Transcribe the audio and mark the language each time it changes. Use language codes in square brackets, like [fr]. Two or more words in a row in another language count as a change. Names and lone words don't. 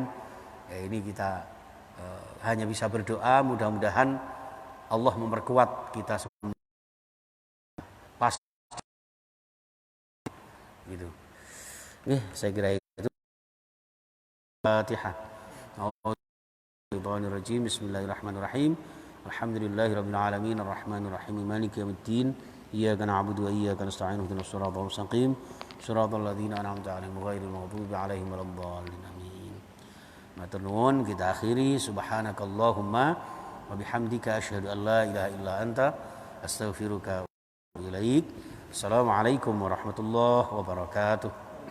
[id] Ya, ini kita hanya bisa berdoa, mudah-mudahan Allah memperkuat kita semua. Pas gitu. Saya kira itu. Fatihah. [ar] بسم الله الرحمن الرحيم. الحمد لله رب العالمين الرحمن الرحيم مالك يوم الدين. إياك نعبد وإياك نستعين اهدنا الصراط المستقيم صراط الذين أنعمت عليهم غير المغضوب عليهم ولا الضالين آمين. [jv] Matur nuwun, [id] kita akhiri [ar] سبحانك اللهم وبحمدك أشهد أن لا إله إلا أنت أستغفرك وأتوب إليك. السلام عليكم ورحمة الله وبركاته.